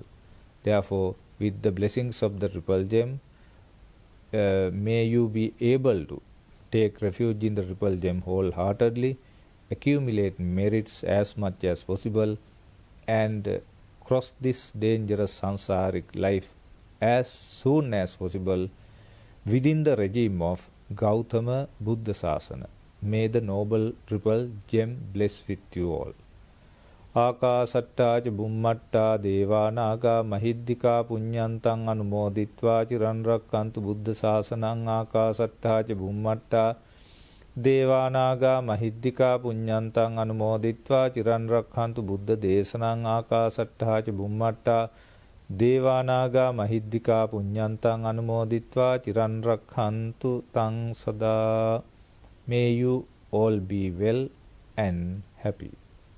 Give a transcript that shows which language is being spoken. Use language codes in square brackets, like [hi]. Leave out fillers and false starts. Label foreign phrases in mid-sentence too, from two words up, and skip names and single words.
[en] Therefore, with the blessings of the triple gem, may you be able to take refuge in the triple gem wholeheartedly, accumulate merits as much as possible, and cross this dangerous samsaric life as soon as possible within the regime of Gautama Buddha Sasana. May the noble triple gem bless with you all. [pi] Akasatta ca bummatta devanaga mahiddika punyantang anumoditva chiran rakkantu buddha sasanang. Akasatta ca bummatta devanaga mahiddika punyantang anumoditva chiran rakkantu buddha desanang. Akasatta ca bummatta devanaga mahiddika punyantang anumoditva chiran rakkantu tang sada. [en] May you all be well and happy.